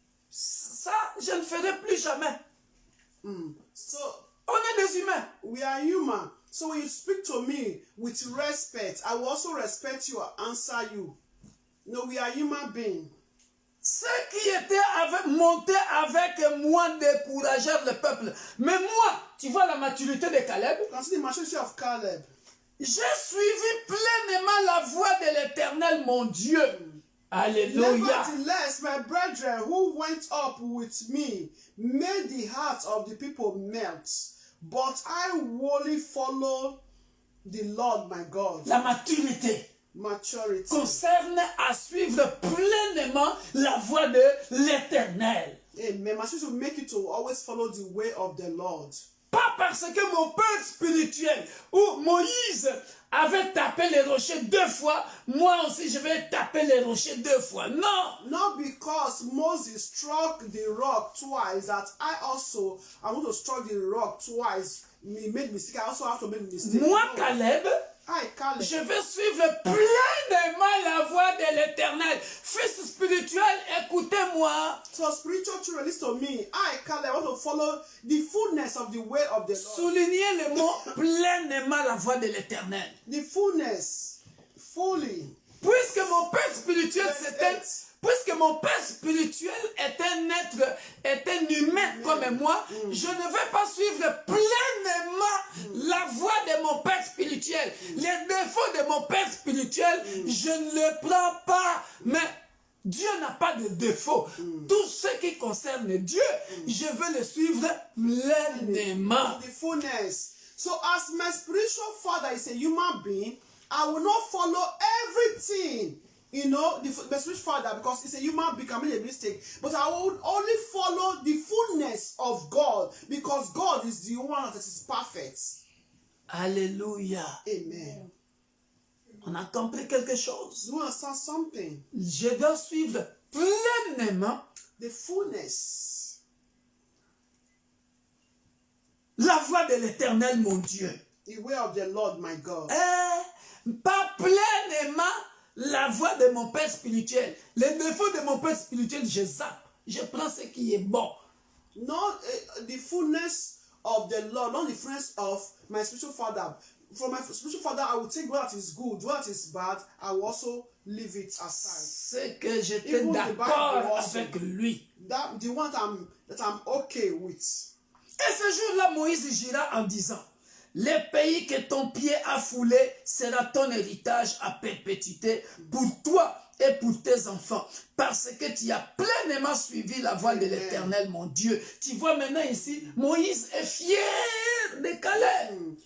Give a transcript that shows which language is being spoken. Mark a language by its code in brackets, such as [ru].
[fr] Ça, je ne ferai plus jamais. [en] so [fr] On est des humains. [en] we are human. So when you speak to me with respect, I will also respect you and answer you. No, we are human beings. [fr] Ceux qui montaient avec moi découragèrent le peuple. Mais moi, tu vois la maturité de Caleb, [en] Consider the maturity of Caleb. [fr] j'ai suivi pleinement la voie de l'Éternel, mon Dieu. Alléluia. [en] Nevertheless, my brethren who went up with me made the hearts of the people melt. But I wholly follow the Lord my God. [fr] La maturité [en] Maturity. [fr] concerne à suivre pleinement la voie de l'Éternel. Amen. [en] Maturity will make you to always follow the way of the Lord. [fr] Pas parce que mon père spirituel ou Moïse avait tapé les rochers 2 fois, moi aussi je vais taper les rochers 2 fois. Non. [en] Not because Moses struck the rock twice that I want to strike the rock twice. He made mistake. I also have to make mistake. [fr] Moi, [en] No. [fr] Caleb, [en] Caleb. [fr] je vais suivre pleinement la voie de l'Éternel. Fils spirituel, écoutez-moi. [en] So spiritual children, listen to me. Caleb, I want to follow the fullness of the way of the Lord. [fr] Soulignez le mot pleinement la voie de l'Éternel. [en] The fullness, fully. [fr] Puisque mon père spirituel [en] Yes. [fr] puisque mon père spirituel est un être, est un humain comme moi, je ne vais pas suivre pleinement la voie de mon père spirituel. Les défauts de mon père spirituel, je ne les prends pas. Mais Dieu n'a pas de défaut. Tout ce qui concerne Dieu, je veux le suivre pleinement. [en] The fullness. So as my spiritual father is a human being, I will not follow everything. You know, my spiritual father, because he's a human being, can make a mistake. But I will only follow the fullness of God, because God is the one that is perfect. [fr] Alléluia. [en] Amen. [fr] On a compris quelque chose. [en] Do you understand something? [fr] Je dois suivre pleinement [en] The fullness. [fr] la voie de l'Éternel, mon Dieu. [en] The way of the Lord, my God. [fr] Pas pleinement la voie de mon père spirituel. Les défauts de mon père spirituel, je zappe. Je prends ce qui est bon. [en] Not the fullness of the Lord, not the fullness of my spiritual father. From my spiritual father, I will take what is good, what is bad, I will also leave it aside. [fr] C'est que j'étais [en] Even the [fr] d'accord [en] Bible also. [fr] avec lui. [en] The one that I'm okay with. [fr] Et ce jour-là, Moïse gira en disant, le pays que ton pied a foulé sera ton héritage à perpétuité pour toi et pour tes enfants, parce que tu as pleinement suivi la voie de l'Éternel, mon Dieu. Tu vois maintenant ici, Moïse est fier de Caleb.